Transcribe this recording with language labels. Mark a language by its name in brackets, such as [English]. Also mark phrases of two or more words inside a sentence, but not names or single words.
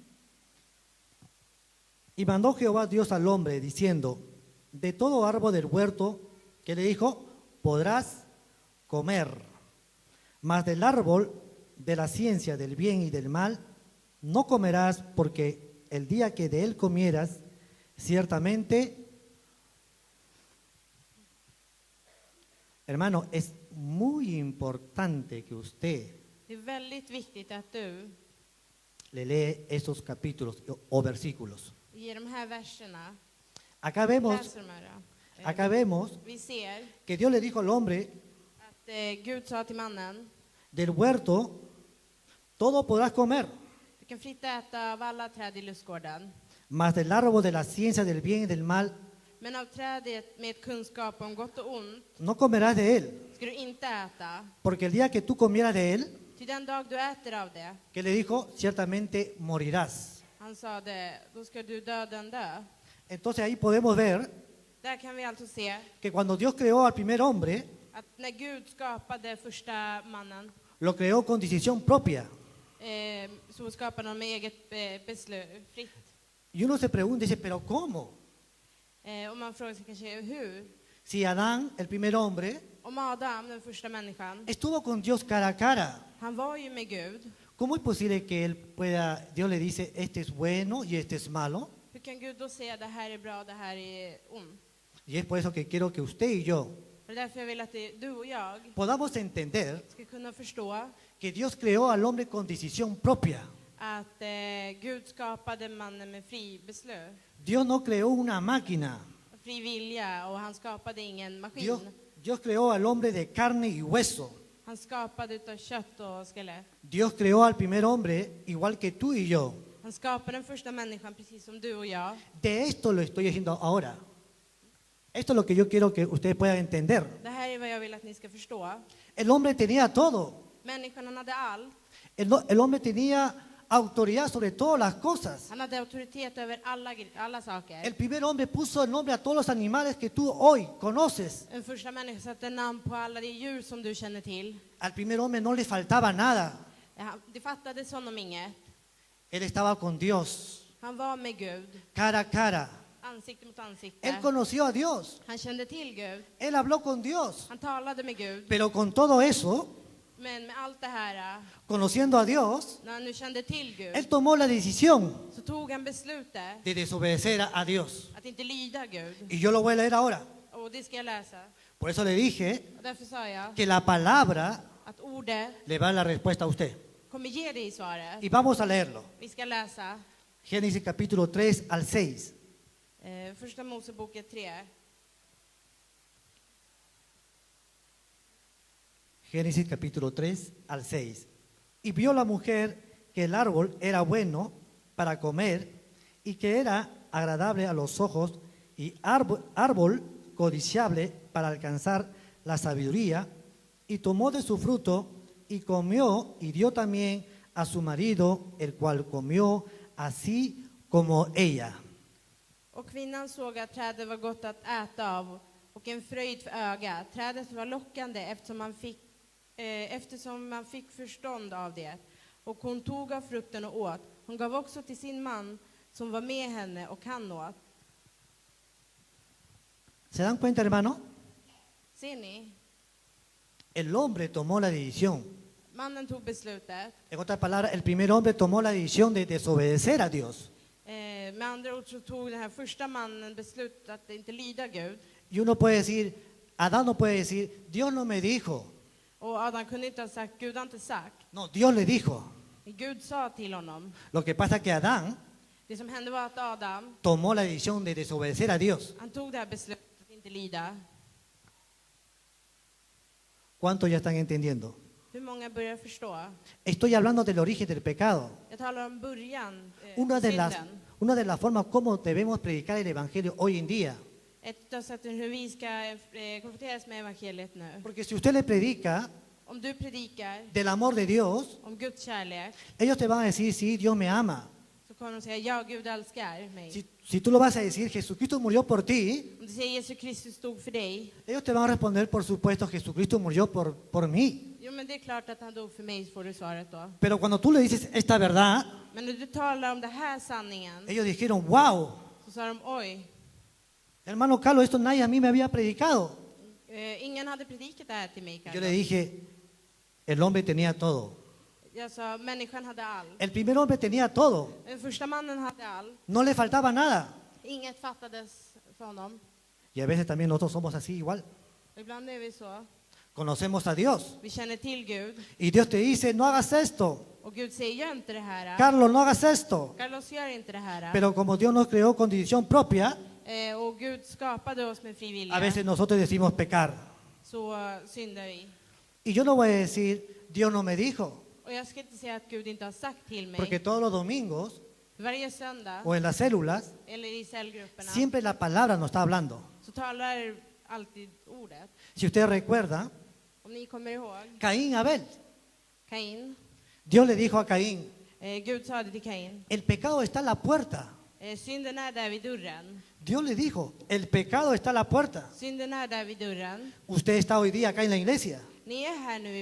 [Spanish] Y mandó Jehová Dios al hombre diciendo, de todo árbol del huerto, que le dijo, podrás comer, mas del árbol de la ciencia del bien y del mal no comerás, porque el día que de él comieras, ciertamente, hermano, es muy importante que usted [Swedish] Det är väldigt viktigt att du [Spanish] le lee esos capítulos o versículos. [Swedish] I de här verserna, [Spanish] Acá vemos, [Swedish] läser de här, [Spanish] acá vemos [Swedish] vi ser [Spanish] que Dios le dijo al hombre, [Swedish] att Gud sa till mannen, [Spanish] del huerto, todo podrás comer, [Swedish] du kan fritt äta av alla träd i lustgården, [Spanish] mas del árbol de la ciencia del bien y del mal [Swedish] men av trädet med kunskap om gott och ont [Spanish] no comerás de él, [Swedish] ska du inte äta, [Spanish] porque el día que tú comieras de él, [Swedish] till den dag du äter av det, [Spanish] que le dijo, ciertamente morirás. [Swedish] han sa det, då ska du döden dö. [Spanish] Entonces ahí podemos ver [Swedish] Där kan vi alltså se [Spanish] que cuando Dios creó al primer hombre, [Swedish] att när Gud skapade första mannen, [Spanish] lo creó con decisión propia. [Swedish] så skapade han med eget beslut, fritt. [Spanish] Y uno se pregunta y dice, pero ¿cómo? [Swedish] Och man frågar sig kanske hur? [Spanish] Si Adán, el primer hombre, [Swedish] Om Adam, den första människan, [Spanish] estuvo con Dios cara a cara, [Swedish] han var ju med Gud. [Spanish] ¿cómo es posible que él pueda, Dios le dice, este es bueno y este es malo? [Swedish] Hur kan Gud då säga det här är bra, det här är ont? [Spanish] Y es por eso que quiero que usted y yo [Swedish] Det är därför jag vill att du och jag [Spanish] podamos entender [Swedish] ska kunna förstå [Spanish] que Dios creó al hombre con decisión propia. [Swedish] att Gud skapade mannen med fri beslut, [Spanish] Dios no creó una máquina. [Swedish] fri vilja, och han skapade ingen maskin. [Spanish] Dios creó al hombre de carne y hueso. [Swedish] Han skapade utav kött och skelett. [Spanish] Dios creó al primer hombre igual que tú y yo. [Swedish] Han skapade den första människan precis som du och jag. [Spanish] De esto lo estoy diciendo ahora. Esto es lo que yo quiero que ustedes puedan entender. [Swedish] Det här är vad jag vill att ni ska förstå. [Spanish] El hombre tenía todo. [Swedish] Människan, han hade allt. [Spanish] El hombre tenía autoridad sobre todas las cosas. [Swedish] Han hade auktoritet över alla saker. [Spanish] El primer hombre puso el nombre a todos los animales que tú hoy conoces. [Swedish] Den första människan satte namn på alla de djur som du känner till. [Spanish] Al primer hombre no le faltaba nada. [Swedish] Det fattades honom inget. [Spanish] Él estaba con Dios, [Swedish] Han var med Gud, [Spanish] cara a cara. [Swedish] ansikte mot ansikte. [Spanish] Él conoció a Dios. [Swedish] Han kände till Gud. [Spanish] Él habló con Dios. [Swedish] Han talade med Gud. [Spanish] Pero con todo eso, [Swedish] Men med allt det här, [Spanish] conociendo a Dios, [Swedish] när han nu kände till Gud, [Spanish] él tomó la decisión [Swedish] så tog han beslutet [Spanish] de desobedecer a Dios. [Swedish] att inte lyda Gud. [Spanish] Y yo lo voy a leer ahora. [Swedish] Och det ska jag läsa. [Spanish] Por eso le dije [Swedish] Och därför sa jag [Spanish] que la palabra [Swedish] att ordet [Spanish] le va a dar la respuesta a usted. [Swedish] kommer ge dig svaret. [Spanish] Y vamos a leerlo. [Swedish] Vi ska läsa [Spanish] Génesis capítulo 3 al 6. [Swedish] första Moseboken 3. [Spanish] Génesis capítulo 3 al 6. Y vio la mujer que el árbol era bueno para comer y que era agradable a los ojos y árbol codiciable para alcanzar la sabiduría, y tomó de su fruto y comió y dio también a su marido, el cual comió así como ella. [Swedish] Och kvinnan såg att trädet var gott att äta av och en fröjd för ögat. Trädet var lockande eftersom man fick förstånd av det. Och hon tog av frukten och åt. Hon gav också till sin man som var med henne, och han åt. [Spanish] ¿Se dan cuenta, hermano? [Swedish] Ser ni? [Spanish] El hombre tomó la decisión. [Swedish] Mannen tog beslutet. [Spanish] En otras palabras, el primer hombre tomó la decisión de desobedecer a Dios. [Swedish] Med andra ord så tog den här första mannen beslutet att inte lyda Gud. [Spanish] Y uno puede decir, Adán no puede decir, Dios no me dijo. [Swedish] Och Adam kunde inte ha sagt, Gud har inte sagt. [Spanish] No, Dios le dijo. [Swedish] Gud sa till honom. [Spanish] Lo que pasa es que Adán [Swedish] Det som hände var att Adam, [Spanish] tomó la decisión de desobedecer a Dios. [Swedish] han tog det här beslutet att inte lyda. [Spanish] ¿Cuántos ya están entendiendo? [Swedish] Hur många börjar förstå? [Spanish] Estoy hablando del origen del pecado. [Swedish] Jag talar om början, [Spanish] Una de [Swedish] synden. [Spanish] las formas como debemos predicar el evangelio hoy en día. [Swedish] Ett av sätten hur vi ska konfronteras med evangeliet nu. [Spanish] Porque si usted le predica [Swedish] Om du predikar [Spanish] del amor de Dios, [Swedish] om Guds kärlek, [Spanish] ellos te van a decir, sí, Dios me ama. [Swedish] så kommer de säga, ja, Gud älskar mig. [Spanish] Si tú lo vas a decir, Jesucristo murió por ti, [Swedish] Om du säger Jesus Kristus stod för dig, [Spanish] ellos te van a responder, por supuesto, Jesucristo murió por mí. [Swedish] jo, men det är klart att han dog för mig, får du svaret då. [Spanish] Pero cuando tú le dices esta verdad, [Swedish] Men när du talar om den här sanningen, [Spanish] ellos dijeron, wow, [Swedish] så sa de, oj, [Spanish] hermano Carlos, esto nadie a mí me había predicado. [Swedish] ingen hade predikat det här till mig. [Spanish] Yo le dije, el hombre tenía todo. [Swedish] Jag sa, människan hade allt. [Spanish] El primer hombre tenía todo. [Swedish] Den första mannen hade allt. [Spanish] No le faltaba nada. [Swedish] Inget fattades för honom. [Spanish] Y a veces también nosotros somos así igual. [Swedish] Ibland är vi så. [Spanish] Conocemos a Dios. [Swedish] Vi känner till Gud. [Spanish] Y Dios te dice, no hagas esto. [Swedish] Och Gud säger, gör inte det här. [Spanish] Carlos, no hagas esto. [Swedish] Carlos, gör inte det här. [Spanish] Pero como Dios nos creó con decisión propia, [Swedish] Och Gud skapade oss med fri vilja. [Spanish] a veces nosotros decimos pecar. [Swedish] Så syndar vi. [Spanish] Y yo no voy a decir, Dios no me dijo, [Swedish] Och jag ska inte säga att Gud inte har sagt till mig. [Spanish] porque todos los domingos [Swedish] Varje söndag, [Spanish] o en las células, [Swedish] eller i cellgrupperna, [Spanish] siempre la palabra nos está hablando. [Swedish] så talar alltid ordet. [Spanish] Si usted recuerda, [Swedish] Om ni kommer ihåg, [Spanish] Caín y Abel, [Swedish] Kain. [Spanish] Dios le dijo a Caín, [Swedish] Gud sa det till Kain. [Spanish] el pecado está a la puerta. [Swedish] Synden är där vid dörren. [Spanish] Dios le dijo, el pecado está a la puerta. [Swedish] Synden är där vid dörren. [Spanish] Usted está hoy día acá en la iglesia, [Swedish] Ni är här nu i